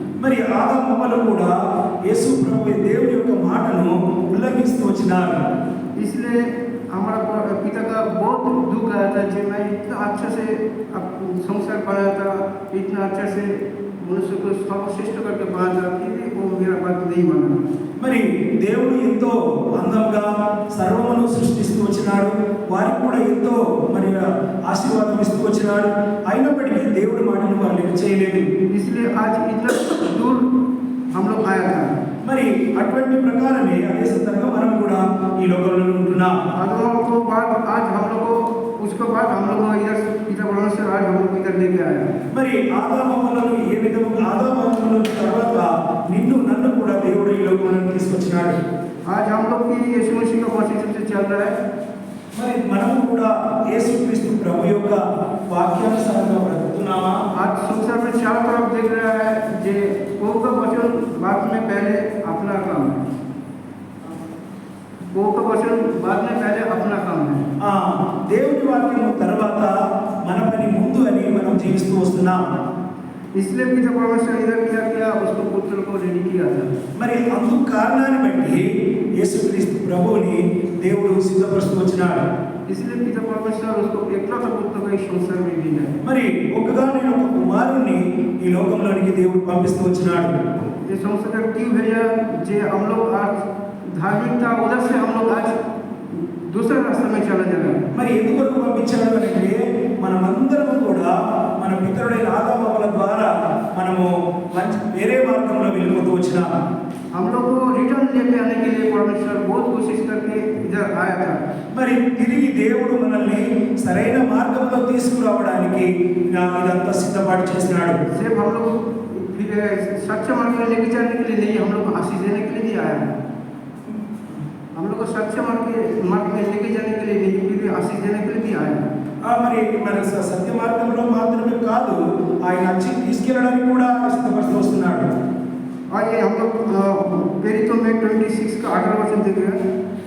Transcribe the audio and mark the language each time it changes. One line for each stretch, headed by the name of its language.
Telugu: మరి ఆదాము హవ్వలు కూడా యేసు ప్రభు దేవుని యొక్క మాటను ఉల్లంఘిస్తూ వచ్చినారు.
Hindi: इसलिए हमारा पिता का बहुत दुख आया था, जब मैं इतना अच्छा से संसार बनाया था, इतना अच्छा से मनुष्य को सर्वश्रेष्ठ करके बनाया था, फिर भी वो मेरा बात नहीं माना।
Telugu: మరి దేవుడు ఎంతో అందంగా సర్వమును సృష్టిస్తూ వచ్చినాడు, వారికి కూడా ఎంతో మరి ఆశీర్వాదం ఇస్తూ వచ్చినాడు. అయినప్పటికీ దేవుడి మాటను వారు లెక్క చేయలేదు.
Hindi: इसलिए आज इतना दूर हम लोग आया था।
Telugu: మరి అటువంటి ప్రకారమే అదే సందర్భంగా మనం కూడా ఈ లోకంలో ఉంటున్నాం.
Hindi: आदम को बाद आज हम लोग को, उसके बाद हम लोग को इधर पिता परमेश्वर आज हम लोग इधर लेके आया।
Telugu: మరి ఆదాము హవ్వలను ఏ విధంగా ఆదాము హవ్వల తర్వాత నిన్ను నన్ను కూడా దేవుడు ఈ లోకంలోకి తీసుకొచ్చినాడు.
Hindi: आज हम लोग की यीशु मसीह का वचन से चल रहा है।
Telugu: మరి మనం కూడా యేసుక్రీస్తు ప్రభు యొక్క వాక్యానుసారంగా బ్రతుకుతున్నామా?
Hindi: आज संसार में चारों तरफ देख रहा है, जे प्रभु का वचन बाद में पहले अपना काम है, प्रभु का वचन बाद में पहले अपना काम है।
Telugu: దేవుని వాక్యం తర్వాత మన పని ముందు అని మనం జీవిస్తూ వస్తున్నాం.
Hindi: इसलिए पिता परमेश्वर इधर क्या किया, उसको पुत्र को रेडी किया था।
Telugu: మరి అందుకు కారణాన్ని బట్టి యేసుక్రీస్తు ప్రభువుని దేవుడు సిద్ధపరుస్తూ వచ్చినాడు.
Hindi: इसलिए पिता परमेश्वर उसको एकलौता पुत्र को इस संसार में भेजा।
Telugu: మరి ఒకగానొక ఒక కుమారుణ్ణి ఈ లోకంలోనికి దేవుడు పంపిస్తూ వచ్చినాడు.
Hindi: ये संसार क्यों भेजा, जे हम लोग आज धार्मिकता उधर से हम लोग आज दूसरे रास्ते में चला जा रहा है।
Telugu: మరి ఎందుకు పంపించాడు అంటే మనమందరం కూడా మన పితరుడైన ఆదాము హవ్వల ద్వారా మనము వేరే మార్గంలో వెళ్ళిపోతూ వచ్చినాం.
Hindi: हम लोग को रिटर्न लेके आने के लिए परमेश्वर बहुत कोशिश करके इधर आया था।
Telugu: మరి తిరిగి దేవుడు మనల్ని సరైన మార్గంలో తీసుకురావడానికి ఇదంతా సిద్ధపాటు చేస్తున్నాడు.
Hindi: सिर्फ हम लोग सच्चे मार्ग में लेके जाने के लिए नहीं, हम लोग को आशीष देने के लिए नहीं आया। हम लोग को सच्चे मार्ग में लेके जाने के लिए नहीं, फिर आशीष देने के लिए भी आया।
Telugu: మరి మన సత్య మార్గంలో మాత్రమే కాదు, ఆయన వచ్చి తీసుకెళ్ళడానికి కూడా సిద్ధపడుతూ వస్తున్నాడు.
Hindi: आइए हम लोग प्रेरितों में 26 का 18 वचन देख रहे हैं।